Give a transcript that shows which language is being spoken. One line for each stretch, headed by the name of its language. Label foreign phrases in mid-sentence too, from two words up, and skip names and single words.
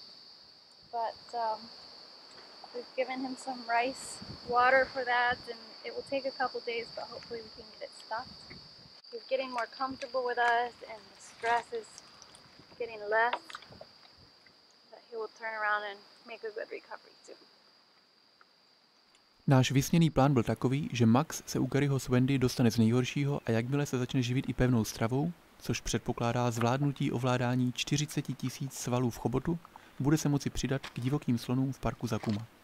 English: But we've given him some rice water for that, and it will take a couple days, but hopefully we can get it stopped. He's getting more comfortable with us, and the stress is getting less. That he will turn around and make a good recovery too.
Czech: Náš vysněný plán byl takový, že Max se u Garyho s Wendy dostane z nejhoršího a jakmile se začne živit i pevnou stravou, což předpokládá zvládnutí ovládání 40 000 svalů v chobotu, bude se moci přidat k divokým slonům v parku Zakuma.